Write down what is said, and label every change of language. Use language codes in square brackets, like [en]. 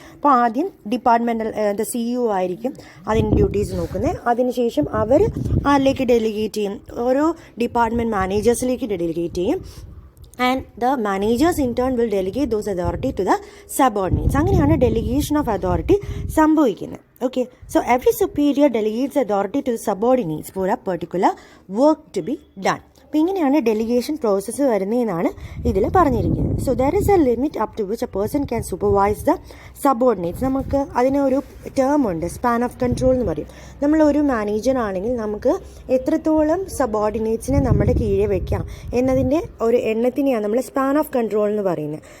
[ml] അപ്പോൾ ആദ്യം departmental CEO ആയിരിക്കും അതിൻ്റെ ഡ്യൂട്ടീസ് നോക്കുന്നത്. അതിനുശേഷം അവർ ആരിലേക്ക് ഡെലിഗേറ്റ് ചെയ്യും? ഓരോ ഡിപ്പാർട്ട്മെൻറ്റ് മാനേജേഴ്സിലേക്ക് ഡെലിഗേറ്റ് ചെയ്യും. [en] And the managers in turn will delegate those authority to the subordinates. [ml] അങ്ങനെയാണ് ഡെലിഗേഷൻ ഓഫ് അതോറിറ്റി സംഭവിക്കുന്നത്. [en] Okay, so every superior delegates authority to the subordinates for a particular work to be done. [ml] അപ്പോൾ ഇങ്ങനെയാണ് delegation process വരുന്നതെന്നാണ് ഇതിൽ പറഞ്ഞിരിക്കുന്നത്. [en] So there is a limit up to which a person can supervise the subordinates. [ml] നമുക്ക് അതിനൊരു term ഉണ്ട്, span of control എന്ന് പറയും. നമ്മളൊരു മാനേജർ ആണെങ്കിൽ നമുക്ക് എത്രത്തോളം സബോർഡിനേറ്റ്സിനെ നമ്മുടെ കീഴെ വെക്കാം എന്നതിൻ്റെ ഒരു എണ്ണത്തിനെയാണ് നമ്മൾ സ്പാൻ ഓഫ് കൺട്രോൾ എന്ന് പറയുന്നത്.